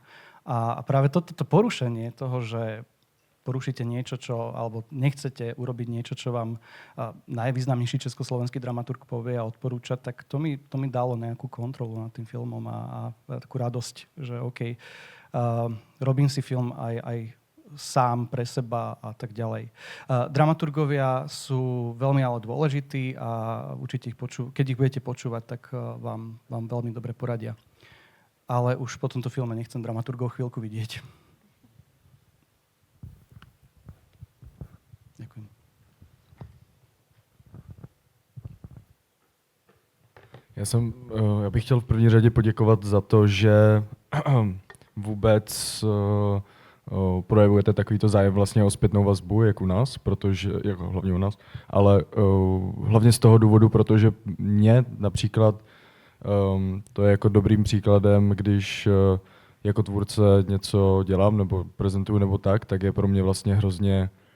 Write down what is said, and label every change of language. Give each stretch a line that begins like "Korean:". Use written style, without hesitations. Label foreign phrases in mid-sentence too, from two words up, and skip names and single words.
Slovak: A práve toto porušenie toho, že porušíte niečo, alebo nechcete urobiť niečo, čo vám najvýznamnejší československý dramaturg povie a odporúča, tak to mi dalo nejakú kontrolu nad tým filmom a takú radosť, že OK, robím si film aj sám pre seba a tak ďalej. Dramaturgovia sú veľmi ale dôležití a určite keď ich budete počúvať, tak vám veľmi dobre poradia. Ale už po tomto filme nechcem dramaturgov chvíľku vidieť. Ďakujem.
Czech: Já bych chtěl v první řadě poděkovat za to, že vůbec projevujete takovýto zájem vlastně o zpětnou vazbu, jak u nás, protože, jako hlavně u nás, ale hlavně z toho důvodu, protože mě například to je jako dobrým příkladem, když jako tvůrce něco dělám nebo prezentuju nebo tak je pro mě vlastně hrozně